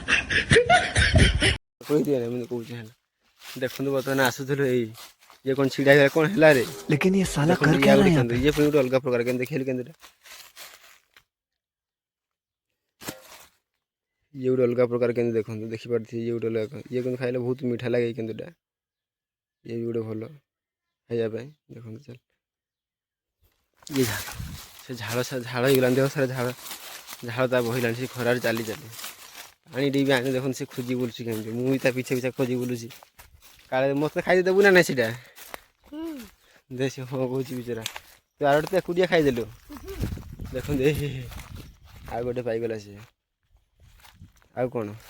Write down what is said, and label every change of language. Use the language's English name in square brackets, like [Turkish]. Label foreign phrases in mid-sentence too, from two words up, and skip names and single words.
[Odia] କହିଦିଅ ନା ମୁଁ କହୁଛି ହେଲା ଦେଖନ୍ତୁ ବର୍ତ୍ତମାନ ଆସୁଥିଲୁ ଏଇ ଇଏ କ'ଣ ଛିଡ଼ା ହେଇଗଲା କ'ଣ ହେଲା ରେ [Hindi] लेकिन ये साला [Odia] ଦେଖନ୍ତୁ [Hindi] कर [Odia] ଇଏ [Hindi] क्या [Odia] ଆଉ [Hindi] रहा [Odia] ଗୋଟେ [Hindi] है यहाँ [Odia] କେନ୍ଦୁ [Hindi] पे? [Odia] ଇଏ ପୁଣି ଗୋଟେ ଅଲଗା ପ୍ରକାର କେମିତି ଦେଖିଲୁ କେନ୍ଦୁଟା ଇଏ ଗୋଟେ ଅଲଗା ପ୍ରକାର କେନ୍ଦୁ ଦେଖନ୍ତୁ ଦେଖିପାରୁଥିବେ ଇଏ ଗୋଟେ ଅଲଗା ଇଏ କିନ୍ତୁ ଖାଇଲେ ବହୁତ ମିଠା ଲାଗେ ଏଇ କେନ୍ଦୁଟା ଇଏ ବି ଗୋଟେ ଭଲ ଖାଇବା ପାଇଁ ଦେଖନ୍ତୁ ଚାଲ ଇଏ ଝାଳ ସେ ଝାଳ ହେଇଗଲାଣି ଦେହ ସାରା ଝାଳ ତା ବହିଲାଣି ସେ ଖରାରେ ଚାଲି ପାଣି ଟିକେ ଆଣି ଦେଖନ୍ତୁ ସେ ଖୋଜି ବୁଲୁଛି କେମିତି ମୁଁ ବି ତା ପିଛା ପିଛା ଖୋଜି ବୁଲୁଛି କାଳେ ମୋତେ ଖାଇଦେବୁ ନା ନାଇଁ ସେଇଟା ଦେ ସେ ହଁ କହୁଛି ବିଚରା ତୁ ଆଉ ଗୋଟେ ଏକୁଟିଆ ଖାଇଦେଲୁ ଦେଖନ୍ତୁ ଏ ଆଉ ଗୋଟେ ପାଇଗଲା ସେ ଆଉ କ'ଣ